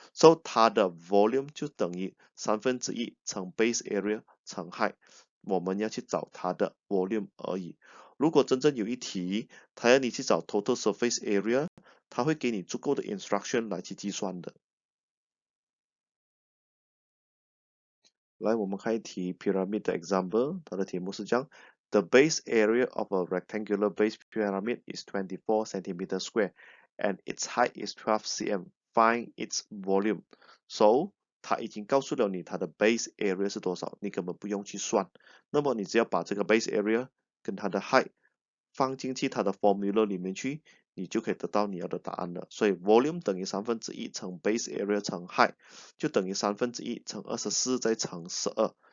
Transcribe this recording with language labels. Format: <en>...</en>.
<zh>So 它的 volume 就等于1/3乘 base area 乘 height，我们要去找它的 volume 而已。如果真正有一题，它要你去找 total surface area，它会给你足够的 instruction 来去计算的。来，我们看一题 pyramid 的 example， 它的题目是这样</zh> <en>：The base area of a rectangular base pyramid is 24 centimeter square, and its height is 12 cm. Find its volume.</en> <zh>So 它已经告诉了你它的 base area 是多少，你根本不用去算。那么你只要把这个 base area 跟它的 height 放进去它的 formula 里面去，你就可以得到你要的答案了。所以 volume 等于1/3乘 base area 乘 height，就等于1/3乘24再乘12。</zh>